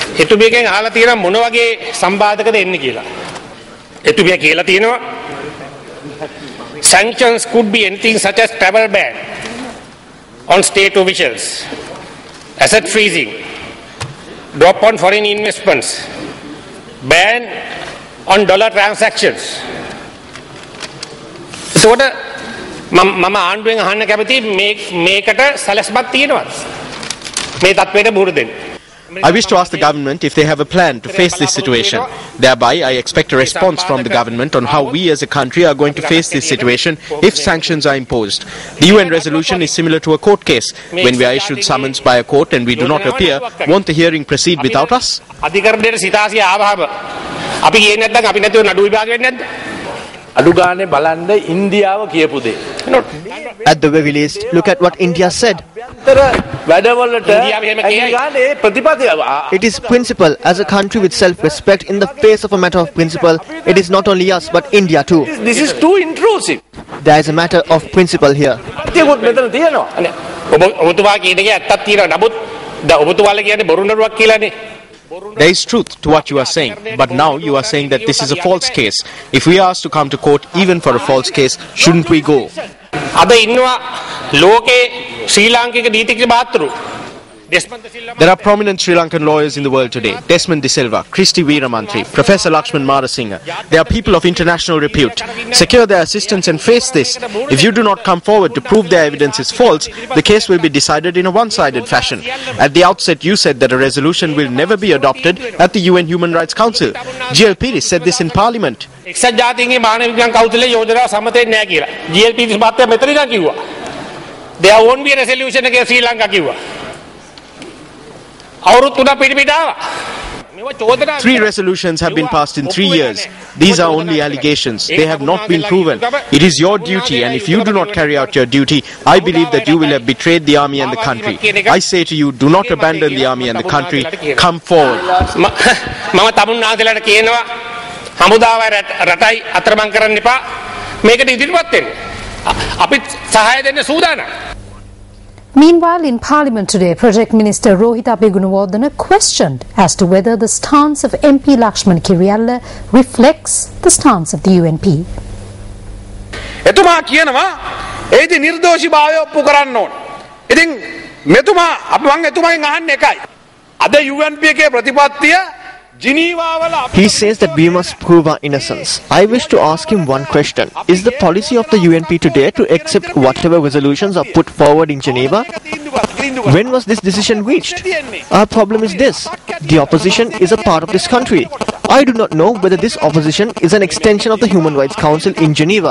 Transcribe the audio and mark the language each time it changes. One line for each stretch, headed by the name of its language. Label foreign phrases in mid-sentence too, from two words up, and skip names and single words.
English: Sanctions could be anything such as travel ban on state officials, asset freezing, drop on foreign investments, ban on dollar transactions.
Sinhala: So මම ආණ්ඩුවෙන් අහන්න කැමති මේකට සැලැස්මක් තියෙනවද? මේ තත්ත්වයට මුහුණ දෙන්න.
English: I wish to ask the government if they have a plan to face this situation. Thereby, I expect a response from the government on how we as a country are going to face this situation if sanctions are imposed. The UN resolution is similar to a court case. When we are issued summons by a court and we do not appear, won't the hearing proceed without us?
Sinhala: අධිකරණයට සිතාසිය ආවහම අපි කියන්නේ නැත්නම් අපි නැතුව නඩු විභාග වෙන්නේ නැද්ද? අඩු ගානේ බලන්න ඉන්දියාව කියපු දේ.
English: At the very least, look at what India said. It is principle. As a country with self-respect, in the face of a matter of principle, it is not only us but India too. This is too intrusive. There is a matter of principle here.
Sinhala: ඔබතුමා කියන එක ඇත්තක් තියෙනවා. නමුත් ඔබතුමාලා කියන්නේ බොරු නඩුවක් කියලානේ.
English: There is truth to what you are saying, but now you are saying that this is a false case. If we are asked to come to court even for a false case, shouldn't we go?
Sinhala: අද ඉන්නවා ලෝකේ ශ්‍රී ලාංකික නීතිඥ මාතෘ
English: There are prominent Sri Lankan lawyers in the world today. Desmond De Silva, Christy Veeramantri, Professor Lakshman Marasinghe. They are people of international repute. Secure their assistance and face this. If you do not come forward to prove their evidence is false, the case will be decided in a one-sided fashion. At the outset, you said that a resolution will never be adopted at the UN Human Rights Council. GL Piri said this in Parliament.
Sinhala: එක්සත් ජාතීන්ගේ මානව විඥාන කවුන්සිලේ යෝජනාව සම්මත වෙන්නේ නැහැ කියලා. GL Piri මහත්තයා මෙතන ඉඳන් කිව්වා.
English: There won't be a resolution against Sri Lanka
Sinhala: කිව්වා.
English: 3 resolutions have been passed in 3 years. These are only allegations. They have not been proven. It is your duty, and if you do not carry out your duty, I believe that you will have betrayed the army and the country. I say to you, do not abandon the army and the country. Come forward.
Sinhala: මම තමුන්නාන්සලාට කියනවා හමුදාව රටයි අතරමං කරන්න එපා. මේකට ඉදිරිපත් වෙන්න. අපි සහාය දෙන්න සූදානම්.
English: Meanwhile, in Parliament today, Project Minister Rohita Begunawardena questioned as to whether the stance of MP Lakshman Kiriyalla reflects the stance of the UNP.
Sinhala: එතුමා කියනවා ඒදි නිර්දෝෂීභාවය ඔප්පු කරන්න ඕන. ඉතින් මෙතුමා අපි මං එතුමාගෙන් අහන්නේ එකයි. අද UNP එකේ ප්‍රතිපත්තිය
English: He says that we must prove our innocence. I wish to ask him one question. Is the policy of the UNP today to accept whatever resolutions are put forward in Geneva? When was this decision reached? Our problem is this. The opposition is a part of this country. I do not know whether this opposition is an extension of the Human Rights Council in Geneva.